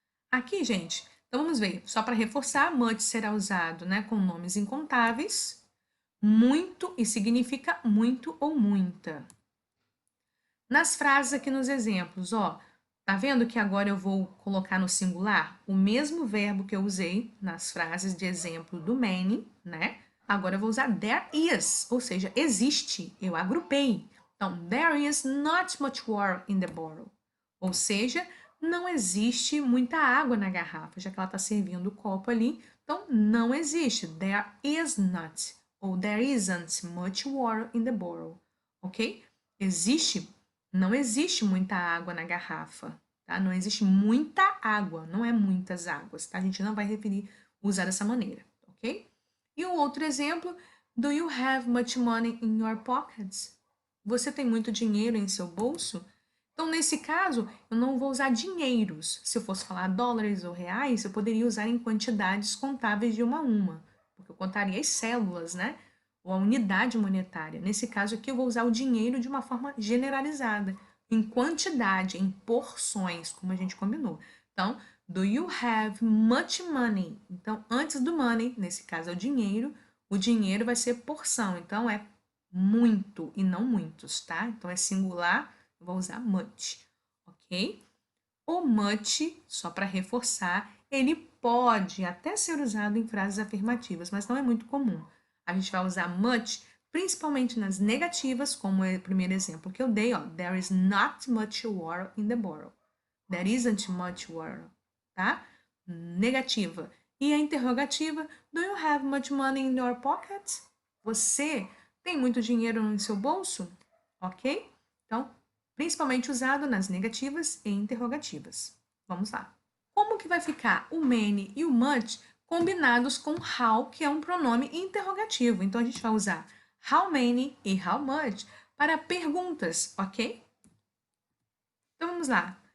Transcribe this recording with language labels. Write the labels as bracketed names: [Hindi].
[Portuguese] Aqui, gente, então vamos ver, só para reforçar, much será usado, né, com nomes incontáveis, muito e significa muito ou muita. Nas frases aqui nos exemplos, ó, tá vendo que agora eu vou colocar no singular o mesmo verbo que eu usei nas frases de exemplo do many, né? Agora eu vou usar there is, ou seja, existe, eu agrupei. Então, [English] there is not much water in the bottle. [Portuguese] Ou seja, não existe muita água na garrafa, já que ela está servindo o copo ali. Então, não existe. [English] There is not, ou there isn't much water in the bottle. Ok? [Portuguese] Não existe muita água na garrafa, tá? Não existe muita água, não é muitas águas, tá? A gente não vai usar dessa maneira, ok? E um outro exemplo, [English] do you have much money in your pockets? [Portuguese] Você tem muito dinheiro em seu bolso? Então, nesse caso, eu não vou usar dinheiros. Se eu fosse falar dólares ou reais, eu poderia usar em quantidades contáveis de uma a uma, porque eu contaria as células, né? Ou a unidade monetária. Nesse caso aqui, eu vou usar o dinheiro de uma forma generalizada, em quantidade, em porções, como a gente combinou. Então, [English] do you have much money? [Portuguese] Então, antes do money, nesse caso é o dinheiro vai ser porção, então é muito e não muitos, tá? Então é singular, eu vou usar much, ok? O much, só para reforçar, ele pode até ser usado em frases afirmativas, mas não é muito comum. A gente vai usar much principalmente nas negativas, como é o primeiro exemplo que eu dei, ó, [English] there is not much water in the bottle. There isn't much water, [Portuguese] tá? Negativa. E a interrogativa, [English] do you have much money in your pocket? [Portuguese] Você tem muito dinheiro no seu bolso? Ok? Então, principalmente usado nas negativas e interrogativas. Vamos lá. Como que vai ficar o many e o much combinados com how, que é um pronome interrogativo? Então, a gente vai usar how many e how much para perguntas, ok? Então, vamos lá.